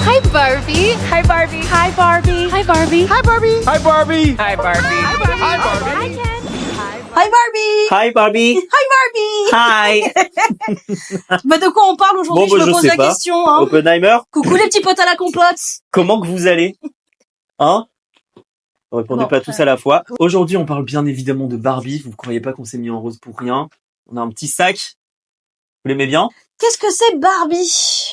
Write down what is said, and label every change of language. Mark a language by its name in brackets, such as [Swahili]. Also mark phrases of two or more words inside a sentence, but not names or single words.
[English] Barbie. Hi, Barbie. Hi, Barbie. Hi, Barbie. Hi, Barbie. Hi Barbie. Hi, Barbie. Hi Barbie. Hi Barbie. Hi Barbie. Hi Barbie. Hi. [French] Bah de quoi on parle aujourd'hui? Bon, Je bah, me je pose sais la pas. question. Hein. Oppenheimer, Coucou les petits potes à la compote. comment que vous allez? Hein? Répondez Bon, pas tous à la fois. Aujourd'hui, on parle bien évidemment de Barbie. Vous croyez pas qu'on s'est mis en rose pour rien? On a un petit sac. Vous l'aimez bien? Qu'est-ce que c'est Barbie?